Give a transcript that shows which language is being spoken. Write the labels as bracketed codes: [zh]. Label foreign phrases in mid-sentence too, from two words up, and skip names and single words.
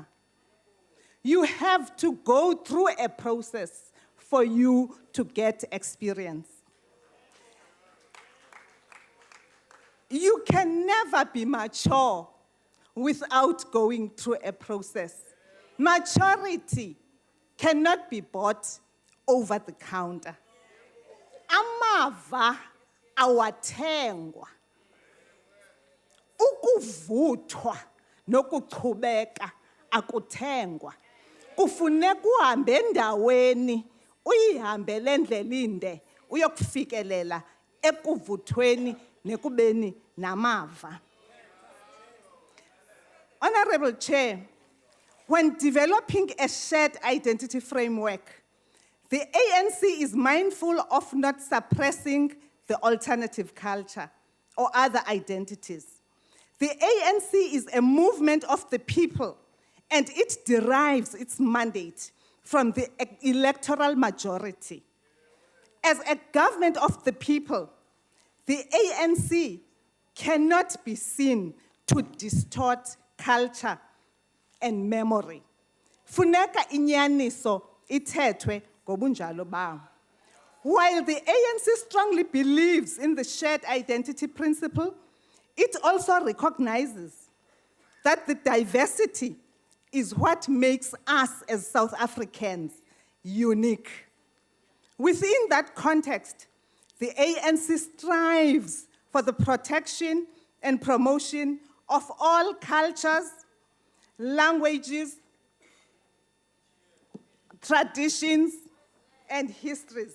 [en] You have to go through a process for you to get experience. You can never be mature without going through a process. Maturity cannot be bought over the counter. [xh] Amava awathengwa. Ukuvuthwa nokuchubeka akuthengwa. Kufuneka uhambe endaweni uyihambele endlela inde uyokufikelela ekuvuthweni nekubeni namava. [en] Honorable Chair, when developing a shared identity framework, The ANC is mindful of not suppressing the alternative culture or other identities. The ANC is a movement of the people, and it derives its mandate from the electoral majority. As a government of the people, the ANC cannot be seen to distort culture and memory. [xh] Funeka inyaniso ithethwe ngobunjalo bawo. [en] While the ANC strongly believes in the shared identity principle, it also recognizes that the diversity is what makes us as South Africans unique. Within that context, the ANC strives for the protection and promotion of all cultures, languages, traditions, and histories.